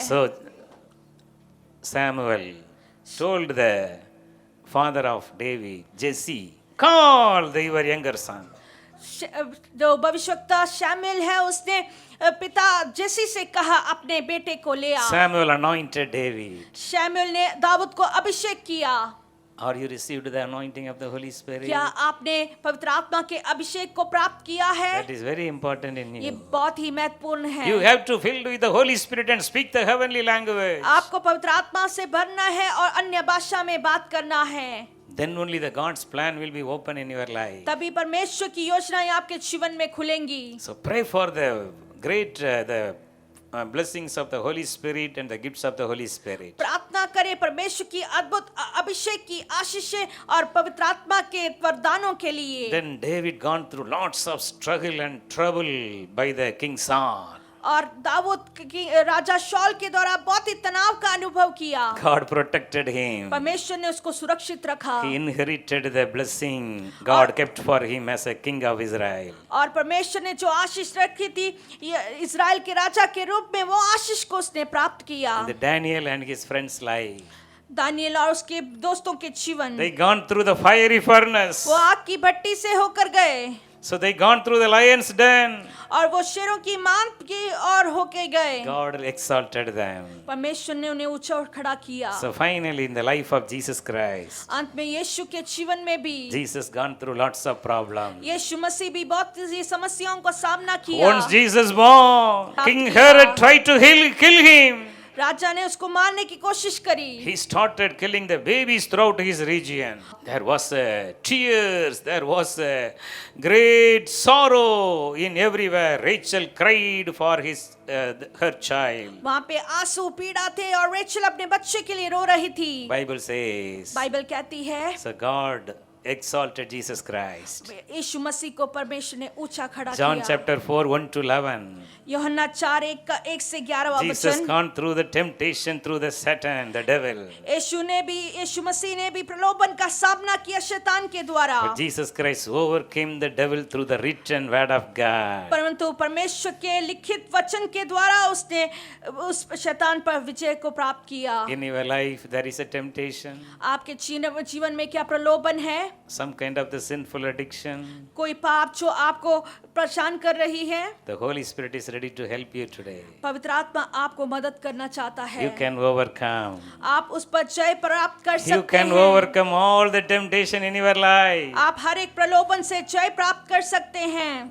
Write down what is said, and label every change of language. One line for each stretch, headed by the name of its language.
English: So Samuel told the father of David, Jesse, call your younger son.
Hindi: जो भविष्यवक्ता Samuel है उसने पिता जेसी से कहा अपने बेटे को ले आ।
English: Samuel anointed David.
Hindi: शैमुएल ने दाऊद को अभिषेक किया।
English: Are you received the anointing of the Holy Spirit?
Hindi: क्या आपने पवित्र आत्मा के अभिषेक को प्राप्त किया है?
English: That is very important in
Hindi: ये
English: you.
Hindi: बहुत ही महत्वपूर्ण है।
English: You have to fill with the Holy Spirit and speak the heavenly language.
Hindi: आपको पवित्र आत्मा से भरना है और अन्य भाषा में बात करना है।
English: Then only the God's plan will be open in your life.
Hindi: तभी परमेश्वर की योजनाएं आपके जीवन में खुलेंगी।
English: So pray for the great blessings of the Holy Spirit and the gifts of the Holy Spirit.
Hindi: प्रार्थना करें परमेश्वर की अद्भुत अभिषेक की आशीषें और पवित्र आत्मा के वरदानों के लिए।
English: Then David gone through lots of struggle and trouble by the king Saul.
Hindi: और दाऊद की राजा शॉल के द्वारा बहुत ही तनाव का अनुभव किया।
English: God protected him.
Hindi: परमेश्वर ने उसको सुरक्षित रखा
English: He inherited the blessing God kept for him as a king of Israel.
Hindi: और परमेश्वर ने जो आशीष रखी थी इस्राएल के राजा के रूप में वो आशीष को उसने प्राप्त किया।
English: In the Daniel and his friends' life,
Hindi: Daniel और उसके दोस्तों के जीवन
English: they gone through the fiery furnace.
Hindi: वो आग की भट्टी से होकर गए
English: So they gone through the lion's den.
Hindi: और वो शेरों की मांग की ओर होके गए।
English: God exalted them.
Hindi: परमेश्वर ने उन्हें ऊंचा खड़ा किया।
English: So finally, in the life of Jesus Christ,
Hindi: अंत में यीशु के जीवन में भी
English: Jesus gone through lots of problems.
Hindi: यीशु मसीह भी बहुत सी समस्याओं का सामना किया।
English: Once Jesus born, King Herod tried to kill him.
Hindi: राजा ने उसको मारने की कोशिश करी।
English: He started killing the babies throughout his region. There was tears, there was great sorrow in everywhere. Rachel cried for her child.
Hindi: वहाँ पे आंसू पीड़ा थे और रेचल अपने बच्चे के लिए रो रही थी।
English: Bible says,
Hindi: बाइबल कहती है
English: so God exalted Jesus Christ.
Hindi: यीशु मसीह को परमेश्वर ने ऊंचा खड़ा
English: John
Hindi: किया।
English: chapter 4, 1 to 11.
Hindi: यूहन्ना 4:1 से 11
English: Jesus
Hindi: वचन।
English: gone through the temptation through the Satan, the devil.
Hindi: यीशु मसीह ने भी प्रलोभन का सामना किया शैतान के द्वारा।
English: But Jesus Christ overcame the devil through the written word of God.
Hindi: परंतु परमेश्वर के लिखित वचन के द्वारा उसने उस शैतान पर विजय को प्राप्त किया।
English: In your life there is a temptation,
Hindi: आपके जीवन में क्या प्रलोभन है?
English: some kind of the sinful addiction.
Hindi: कोई पाप जो आपको परेशान कर रही है?
English: The Holy Spirit is ready to help you today.
Hindi: पवित्र आत्मा आपको मदद करना चाहता है।
English: You can overcome.
Hindi: आप उस पर जय प्राप्त कर
English: You
Hindi: सकते
English: can
Hindi: हैं।
English: overcome all the temptation in your life.
Hindi: आप हर एक प्रलोभन से जय प्राप्त कर सकते हैं।